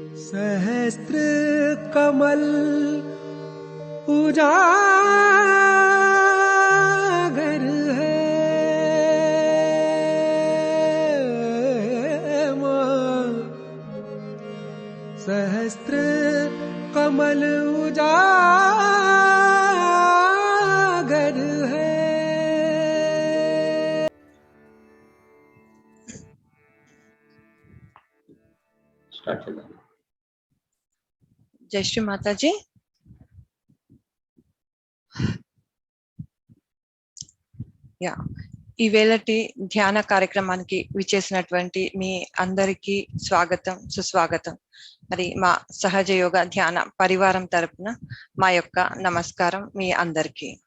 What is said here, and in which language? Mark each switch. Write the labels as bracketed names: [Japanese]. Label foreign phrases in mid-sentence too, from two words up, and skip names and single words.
[Hindi] सहस्त्र कमल उजागर है मां, सहस्त्र कमल उजागर है। जय श्री माताजी। [Telugu] యా ఈవేళటి ధ్యాన కార్యక్రమానికి విచ్చేసినటువంటి మీ అందరికీ స్వాగతం సుస్వాగతం. మరి మా సహజ యోగ ధ్యాన పరివారం తరపున మా యొక్క నమస్కారం మీ అందరికీ.